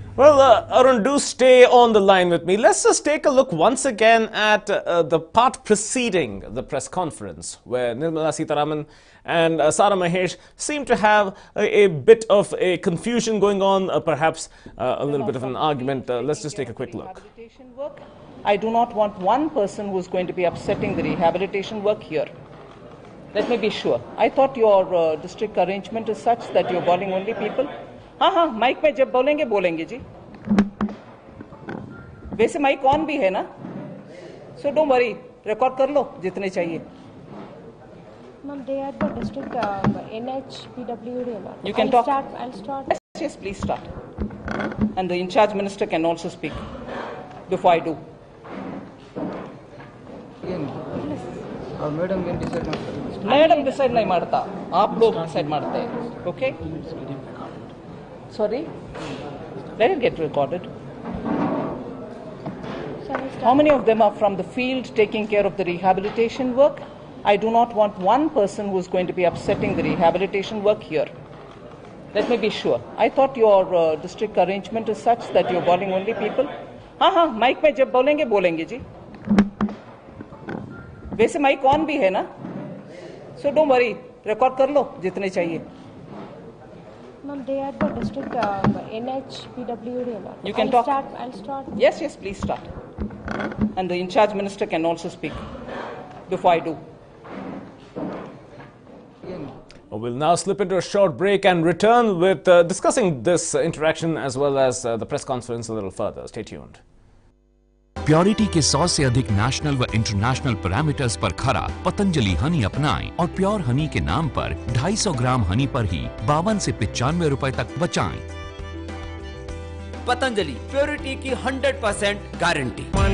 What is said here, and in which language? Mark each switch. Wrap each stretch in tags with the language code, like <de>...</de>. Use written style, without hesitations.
<en>Well, Arun, do stay on the line with me. Let's just take a look once again at the part preceding the press conference, where Nirmala Sitharaman and Sara Mahesh seem to have a bit of a confusion going on, perhaps a little bit of an argument. Let's just take a quick look. I do not want one person who is going to be upsetting the rehabilitation work here. Let me be sure. I thought your district arrangement is such that you're calling only people.</en> <hi>हाँ mic में जब बोलेंगे बोलेंगे जी. वैसे mic on भी है ना,</hi> <en>so don't worry,</en> <hi>record कर लो जितने चाहिए.</hi> <en>Ma'am, they are the district NHPWD. You can talk. I'll start. Yes, please start. And the in-charge minister can also speak before I do.</en> <hi>Madam decide नहीं मारता, आप लोग डिसाइड मारते हैं.</hi> <en>Okay? Sorry? Let it get recorded. How many of them are from the field taking care of the rehabilitation work? I do not want one person who is going to be upsetting the rehabilitation work here. Let me be sure. I thought your district arrangement is such that you're calling only people.</en> <hi>हाँ mic में जब बोलेंगे बोलेंगे जी. वैसे mic on भी है ना,</hi> <en>so don't worry,</en> <hi>record कर लो जितने चाहिए.</hi> <en>Ma'am, they are the district NHPWD. You can talk. I'll start. Yes, please start. And the in-charge minister can also speak before I do. We'll now slip into a short break and return with discussing this interaction as well as the press conference a little further. Stay tuned.</en> <hi>Purity के 100 से अधिक national व international parameters पर खरा पतंजलि हनी अपनाएं और pure Honey के नाम पर 250 ग्राम हनी पर ही 52 से 95 रुपए तक बचाएं। पतंजलि प्योरिटी की 100% गारंटी।</hi>